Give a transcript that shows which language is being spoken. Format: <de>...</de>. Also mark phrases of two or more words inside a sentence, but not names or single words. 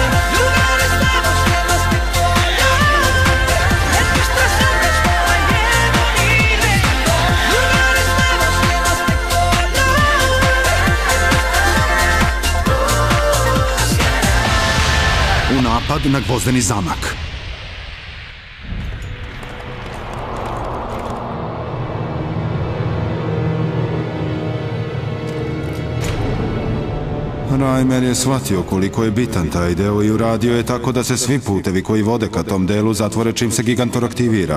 <es>Lugares nuevos llenos de color. En nuestras sombras no hay miedo ni rencor. Lugares nuevos llenos de color.</es> <sr>U napad na Gvozdeni zamak. Reimer je shvatio koliko je bitan taj deo i uradio je tako da se svi putevi koji vode ka tom delu zatvore čim se Gigantor aktivira.</sr>